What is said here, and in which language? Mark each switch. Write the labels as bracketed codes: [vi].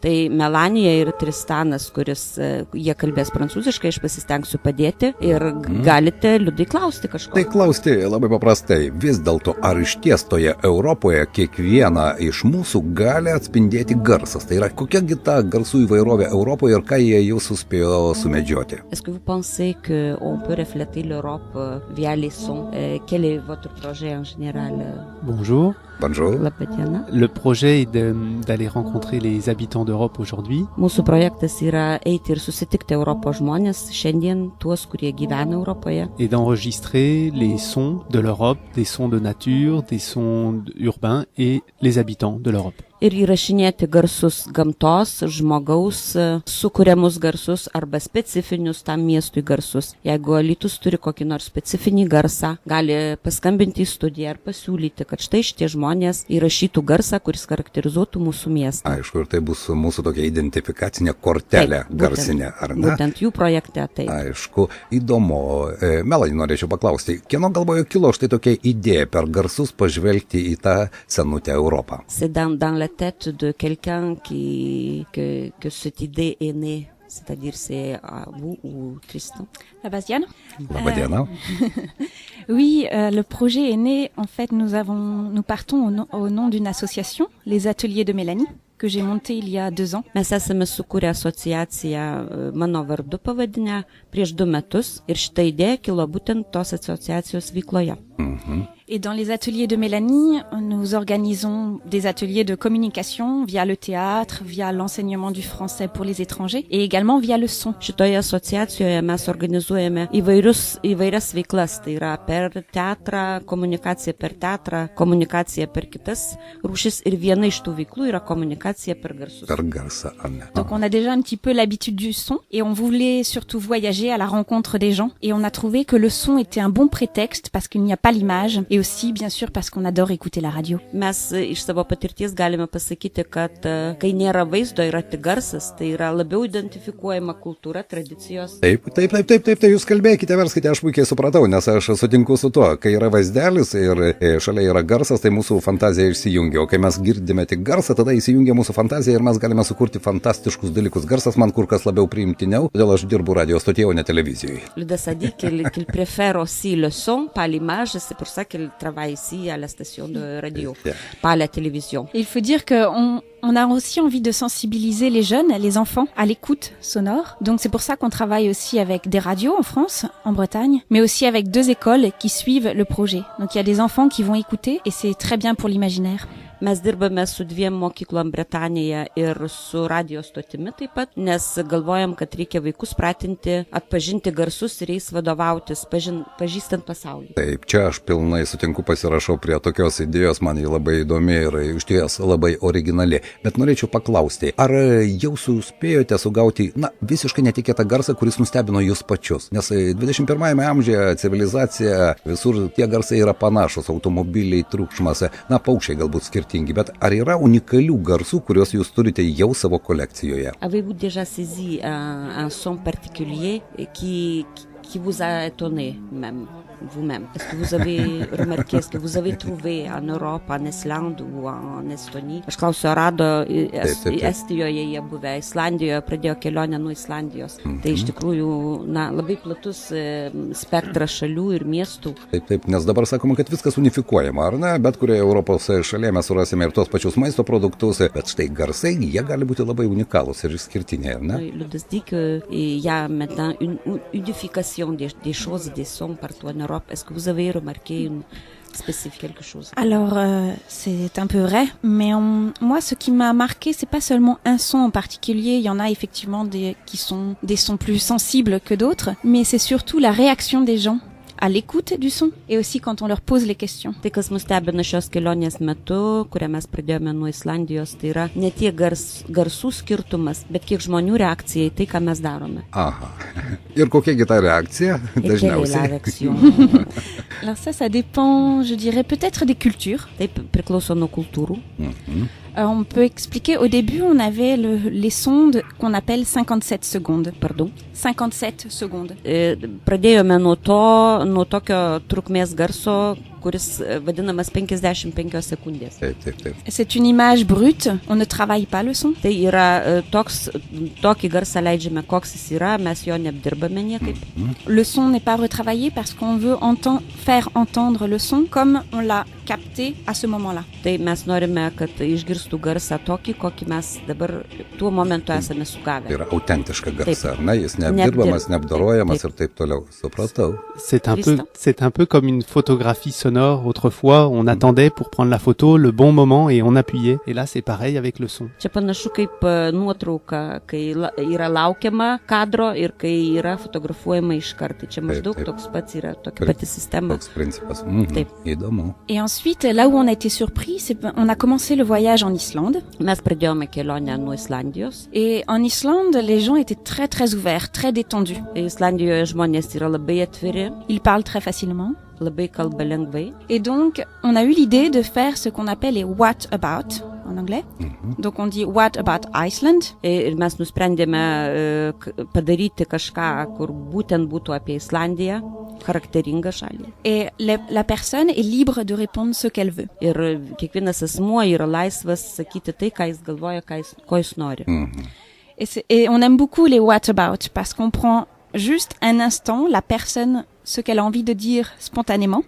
[lt] Tai Melanie ir Tristanas, kuris jie kalbės prancūziškai, aš pasistengsiu padėti ir galite Liudai klausti kažko. Tai klausti labai paprastai, vis dėlto ar išties toje Europoje kiekvieną iš mūsų gali atspindėti garsas? Tai yra kokiagi ta garsų įvairovė Europoje ir ką jie jau suspėjo sumedžioti? [fr] Est-ce que vous pensez qu'on peut refléter l'Europe via les sons? Quel est votre projet en général? Bonjour. Bonjour. [lt] Labadiena. [fr] Le projet est d'aller rencontrer les habitants d'Europe aujourd'hui. [lt] Mūsų projektas yra eiti ir susitikti Europos žmonės, šiandien tuos, kurie gyvena Europoje. [fr] Et d'enregistrer les sons de l'Europe, des sons de nature, des sons urbains et les habitants de l'Europe. [lt] Ir įrašinėti garsus gamtos, žmogaus, sukuriamus garsus arba specifinius tam miestui garsus. Jeigu Alytus turi kokį nors specifinį garsą, gali paskambinti į studiją ar pasiūlyti, kad štai šitie žmonės įrašytų garsą, kuris charakterizuotų mūsų miestą. Aišku, ir tai bus mūsų tokia identifikacinė kortelė garsinė, ar ne? Būtent jų projekte, taip. Aišku, įdomu. Melanie, norėčiau paklausti, kieno galvoje kilo štai tokia idėja per garsus pažvelgti į tą senutę Europą? [fr] C'est dans la tête de quelqu'un que cette idée est née. C'est-à-dire c'est à vous ou Tristan? [lt] Labadiena. Labadiena. [fr] Oui, le projet est né, en fait, nous partons au nom d'une association, les Ateliers de Mélanie, que j'ai monté il y a 2 ans. [lt] Mes esame sukūrę asociaciją mano vardu pavadinę prieš 2 metus ir šita idėja kilo būtent tos asociacijos veikloje. [fr] Et dans les ateliers de Mélanie, nous organisons des ateliers de communication via le théâtre, via l'enseignement du français pour les étrangers et également via le son. [lt] Šitoje asociacijoje mes organizuojame įvairias veiklas, tai yra per teatrą, komunikaciją per teatrą, komunikaciją per kitas rūšis ir viena iš tų veiklų yra komunikacija per garsus. Per garsą, ar ne? [fr] Donc on a déjà un petit peu l'habitude du son et on voulait surtout voyager à la rencontre des gens et on a trouvé que le son était un bon prétexte parce qu'il n'y a pas l'image et aussi bien sûr parce qu'on adore écouter la radio. [lt] Mes iš savo patirties galime pasakyti, kad kai nėra vaizdo, yra tik garsas, tai yra labiau identifikuojama kultūra, tradicijos. Taip, jūs kalbėkite, verskite, aš puikiai supratau, nes aš sutinku su tuo, kai yra vaizdelis ir šalia yra garsas, tai mūsų fantazija išsijungia, o kai mes girdime tik garsą, tada įsijungia mūsų fantazija ir mes galime sukurti fantastiškus dalykus. Garsas man kur kas labiau priimtiniau, todėl aš dirbu radio stotyje, o ne televizijoje. [fr] Liudas a dit qu'il préfère aussi le son, pas l'image, c'est pour ça qu'il travaille ici à la station de radio, pas à la télévision. Il faut dire qu'on a aussi envie de sensibiliser les jeunes, les enfants, à l'écoute sonore. Donc c'est pour ça qu'on travaille aussi avec des radios en France, en Bretagne, mais aussi avec 2 écoles qui suivent le projet. Donc il y a des enfants qui vont écouter et c'est très bien pour l'imaginaire. [lt] Mes dirbame su 2 mokyklom Bretanijoje ir su radio stotimi taip pat, nes galvojam, kad reikia vaikus pratinti, atpažinti garsus ir jais vadovautis, pažįstant pasaulį. Taip, čia aš pilnai sutinku, pasirašau prie tokios idėjos, man jį labai įdomi ir iš ties labai originali. Bet norėčiau paklausti, ar jau suspėjote sugauti, visiškai netikėtą garsą, kuris nustebino jūs pačius? Nes 21 amžiuje civilizacija, visur tie garsai yra panašus, automobiliai, triukšmas, paukščiai galbūt skirtingi. skirtingi, bet ar yra unikalių garsų, kuriuos jūs turite jau savo kolekcijoje? [fr] Avez-vous déjà saisi un son particulier qui vous a étonné même vous-même? Est-ce que vous avez remarqué, est-ce que vous avez trouvé en Europe, en Islande ou en Estonie? [lt] Aš klausiu, rado Estijoje jie buvę, Islandijoje, pradėjo kelionę nuo Islandijos. Tai iš tikrųjų, labai platus spektras šalių ir miestų. Taip, nes dabar sakoma, kad viskas unifikuojama, ar ne? Bet kurioje Europos šalyje mes surasime ir tos pačius maisto produktus, bet štai garsai, jie gali būti labai unikalūs ir išskirtiniai, ar ne? [fr] Liudas dit qu'il y a maintenant une unification des choses, des sons partout en Europe. Est-ce que vous avez remarqué une spécifique quelque chose? Alors, c'est un peu vrai, mais moi, ce qui m'a marqué, c'est pas seulement un son en particulier. Il y en a effectivement qui sont des sons plus sensibles que d'autres, mais c'est surtout la réaction des gens à l'écoute du son et aussi quand on leur pose les questions. [lt] Tai, kas mus stebina šios kelionės metu, kurią mes pradėjome nuo Islandijos, tai yra ne tiek garsų skirtumas, bet kiek žmonių reakcija į tai, ką mes darome. Aha. Ir kokia ta reakcija dažniausiai? [fr] Alors ça dépend, je dirais, peut-être des cultures. [lt] Taip, priklauso nuo kultūrų. [fr] On peut expliquer, au début, on avait les sondes qu'on appelle 57 secondes. Pardon? 57 secondes. [lt] Pradėjome nuo tokio trukmės garso, kuris vadinamas 55 sekundės. Taip. [fr] C'est une image brute, on ne travaille pas le son. [lt] Tai yra tokį garsą leidžiame, koks jis yra, mes jo neapdirbame niekaip. [fr] Le son n'est pas retravaillé parce qu'on veut faire entendre le son comme on l'a capté à ce moment-là. [lt] Tai mes norime, kad išgirstų garsą tokį, kokį mes dabar tuo momentu esame sugavę. Tai yra autentiška garsa, ar ne? Jis neapdirbamas, neapdorojamas ir taip toliau. Supratau. [fr] C'est un peu comme une photographie sonore. Autrefois, on attendait pour prendre la photo le bon moment et on appuyait. Et là, c'est pareil avec le son. [lt] Čia panašu kaip nuotrauka, kai yra laukiama kadro ir kai yra fotografuojama iš karto. Čia maždaug toks pats yra, tokia pati sistema. Toks principas. Taip. Įdomu. [fr] Et ensuite, là où on a été surpris, on a commencé le voyage en Islande. [lt] Mes pradėjome kelionę nuo Islandijos. [fr] Et en Islande, les gens étaient très très ouverts, très détendus. [lt] Islandijoje žmonės yra labai atviri. [fr] Ils parlent très facilement. [lt] Labai kalba lengvai. [fr] Et donc, on a eu l'idée de faire ce qu'on appelle les what about en anglais. Donc, on dit [en] what about Iceland. [lt] Ir mes nusprendėme padaryti kažką, kur būtent būtų apie Islandiją, charakteringą šalį. [fr] Et la personne est libre de répondre ce qu'elle veut. [lt] Ir kiekvienas asmuo yra laisvas sakyti tai, ką jis galvoja, ko jis nori. [fr] Et on aime beaucoup les what about parce qu'on prend juste un instant la personne ce qu'elle a envie de dire spontanément.